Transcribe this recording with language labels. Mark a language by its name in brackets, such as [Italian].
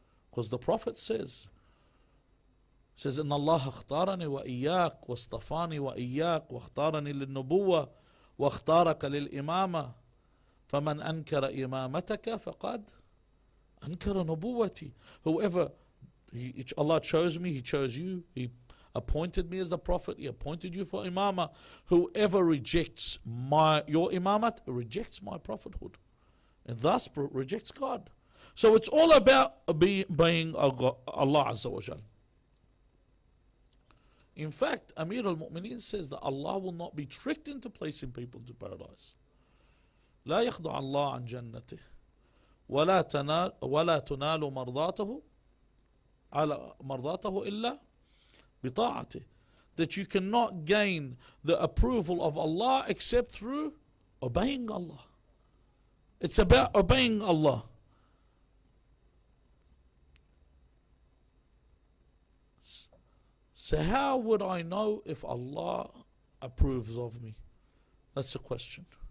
[Arabic] Because the Prophet says, إن الله اختارني وإياك واصطفاني وإياك واختارني للنبوة واختارك للإمامة فمن أنكر إمامتك فقد أنكر نبوتي. [English] Whoever, Allah chose me, He chose you, He appointed me as the Prophet, He appointed you for imamah. Whoever rejects your imamat rejects my prophethood and thus rejects God. So it's all about obeying Allah Azza wa Jal. In fact, Amir al-Mu'mineen says that Allah will not be tricked into placing people into paradise. [Arabic] لا يخضع الله عن جنته ولا تنال مرضاته على مرضاته إلا بطاعته. [English] That you cannot gain the approval of Allah except through obeying Allah. It's about obeying Allah. So how would I know if Allah approves of me? That's the question.